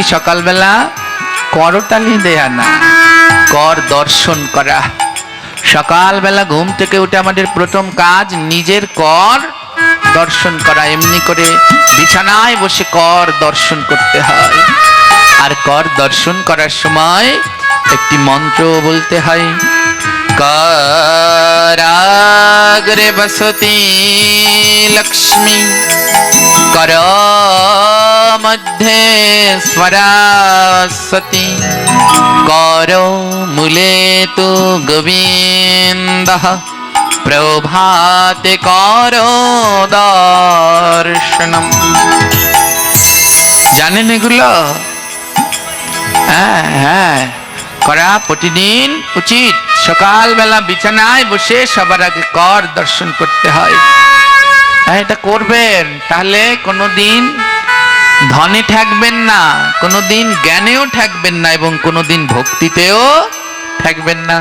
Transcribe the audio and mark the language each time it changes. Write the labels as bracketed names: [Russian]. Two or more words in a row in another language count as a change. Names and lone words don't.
[Bangla] সকালবেলা করতালি দেয়া না, কর দর্শন করা। সকালবেলা ঘুম থেকে উঠে আমাদের প্রথম কাজ নিজের কর দর্শন করা। এমনি করে বিছানায় বসে কর দর্শন করতে হয়। আর কর দর্শন করার সময় একটি মন্ত্র বলতে হয়। [Sanskrit] कराग्रे बसती लक्ष्मी, कर मध्ये स्वरासती, करो मूले तु गोविन्दः, प्रभाते करो दर्शनम। [Bangla] জানেন এগুলো? হ্যাঁ হ্যাঁ, করা প্রতিদিন উচিত। সকালবেলা বিছানায় বসে সবার আগে কর দর্শন করতে হয়। এটা করবেন, তাহলে কোনোদিন ধনে ঠেকবেন না, কোনোদিন জ্ঞানেও ঠেকবেন না, এবং কোনোদিন ভক্তিতেও ঠেকবেন না।